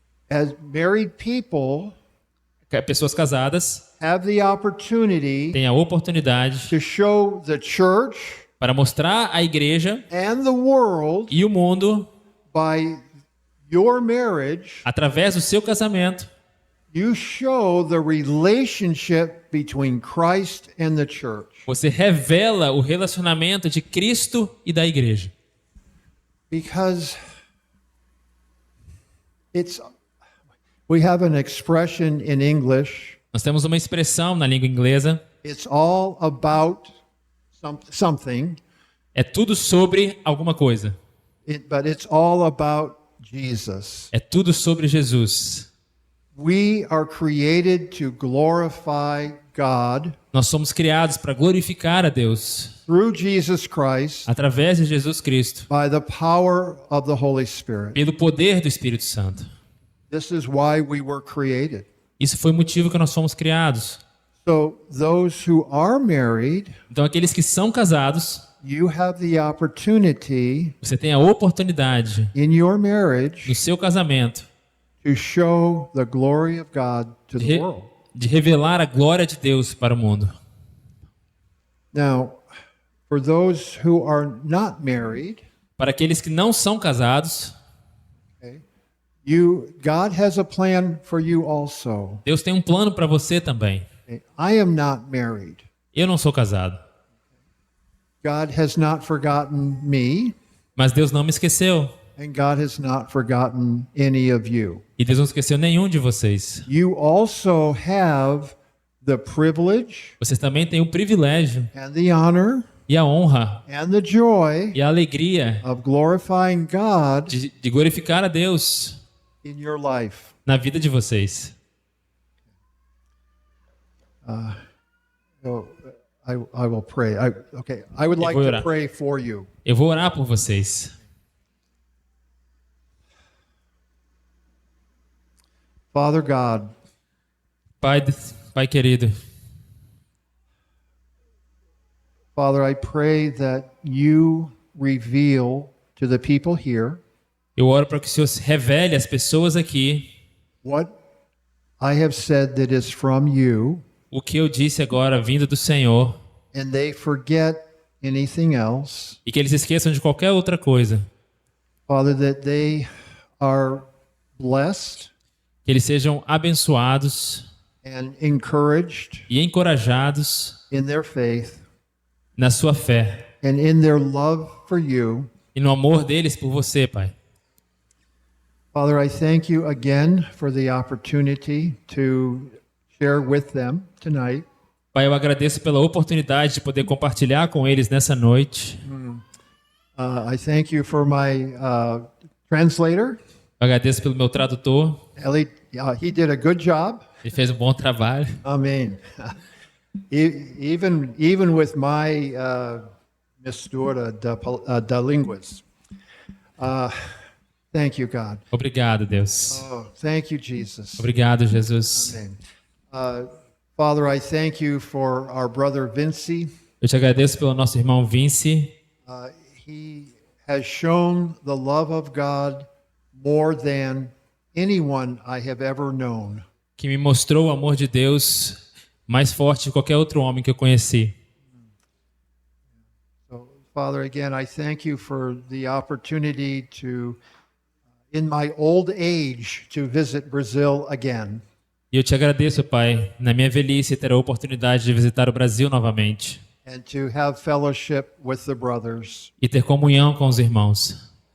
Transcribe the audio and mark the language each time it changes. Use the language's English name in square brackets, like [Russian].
[English] as married people [Portuguese] pessoas casadas [English] have the opportunity [Portuguese] têm a oportunidade [English] to show the church [Portuguese] para mostrar à igreja [English] and the world [Portuguese] e o mundo, [English] by your marriage, [Portuguese] através do seu casamento, [English] you show the relationship between Christ and the church. [Portuguese] você revela o relacionamento de Cristo e da igreja. [English] Because we have an expression in English, [Portuguese] Nós temos uma expressão na língua inglesa, [English] it's all about something, [Portuguese] é tudo sobre alguma coisa. [English] but it's all about Jesus. [Portuguese] É tudo sobre Jesus. [English] We are created to glorify God [Portuguese] Nós somos criados para glorificar a Deus [English] through Jesus Christ [Portuguese] através de Jesus Cristo, [English] by the power of the Holy Spirit. [Portuguese] pelo poder do Espírito Santo. [English] This is why we were created. [Portuguese] Isso foi o motivo que nós fomos criados. [English] So those who are married, [Portuguese] Então, aqueles que são casados, [English] you have the opportunity [Portuguese] você tem a oportunidade [English] in your marriage [Portuguese] no seu casamento [English] to show the glory of God to the world. [Portuguese] de revelar a glória de Deus para o mundo. [English] Now, for those who are not married, [Portuguese] Para aqueles que não são casados, [English] God has a plan for you also. [Portuguese] Deus tem um plano para você também. [English] I am not married. [Portuguese] Eu não sou casado, [English] God has not forgotten me, [Portuguese] mas Deus não me esqueceu. [English] and God has not forgotten any of you. [Portuguese] E Deus não esqueceu nenhum de vocês. [English] You also have the privilege [Portuguese] Vocês também têm o privilégio [English] and the honor [Portuguese] e a honra [English] and the joy [Portuguese] e a alegria [English] of glorifying God [Portuguese] de glorificar a Deus [English] in your life. [Portuguese] na vida de vocês. [English] So I will pray. I would like [Portuguese] vou [English] to [Portuguese] orar. [English] pray for you. [Portuguese] Eu vou orar por vocês. [English] Father God, [Portuguese] Pai querido, [English] Father, I pray that you reveal to the people here [Portuguese] eu oro para que o Senhor revele às pessoas aqui [English] what I have said that is from you, [Portuguese] o que eu disse agora vindo do Senhor [English] and they forget anything else. [Portuguese] e que eles esqueçam de qualquer outra coisa. [English] Father, that they are blessed [Portuguese] Que eles sejam abençoados [English] and encouraged [Portuguese] e encorajados [English] in their faith [Portuguese] na sua fé [English] and in their love for you. [Portuguese] e no amor deles por você, Pai. [English] Father, I thank you again for the opportunity to share with them tonight. [Portuguese] Pai, eu agradeço pela oportunidade de poder compartilhar com eles nessa noite. [English] I thank you for my translator. [Portuguese] Eu agradeço pelo meu tradutor. [English] Ellie, he did a good job. [Portuguese] Ele fez um bom trabalho. [English] Amen. Even with my [Portuguese] mistura da línguas. [English] Thank you, God. [Portuguese] Obrigado, Deus. [English] Oh, thank you, Jesus. [Portuguese] Obrigado, Jesus. [English] Amen. Father, I thank you for our brother Vinci. [Portuguese] Eu te agradeço pelo nosso irmão Vince. [English] He has shown the love of God more than anyone I have ever known. [Portuguese] Que me mostrou o amor de Deus mais forte que qualquer outro homem que eu conheci. [English] So, Father, again, I thank you for the opportunity to, in my old age, to visit Brazil again. [Portuguese] E eu te agradeço, Pai, na minha velhice ter a oportunidade de visitar o Brasil novamente [English] And to have fellowship with the brothers. [Portuguese] e ter comunhão com os irmãos.